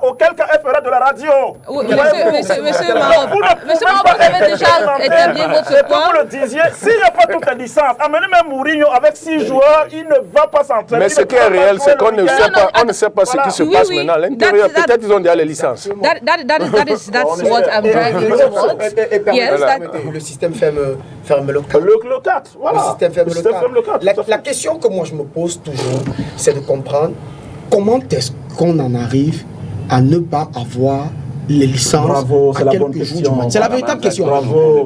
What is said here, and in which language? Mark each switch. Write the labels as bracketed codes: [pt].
[fr] Auquel cas elle fera de la radio. Monsieur Maroc, vous avez déjà établi votre point. Comme vous le disiez, s'il n'y a pas toutes les licences, amenez même Mourinho avec 6 joueurs, il ne va pas s'entraîner. Mais ce qui est réel, c'est qu'on ne sait pas ce qui se passe maintenant à l'intérieur. Peut-être ils ont déjà les licences. [en] That's what I'm driving towards. Yes, [fr] le système ferme le cadre. Le cadre, voilà. Le système ferme le cadre. La question que moi je me pose toujours, c'est de comprendre comment est-ce qu'on en arrive à ne pas avoir les licences à quelques jours du match. C'est la véritable question. Bravo.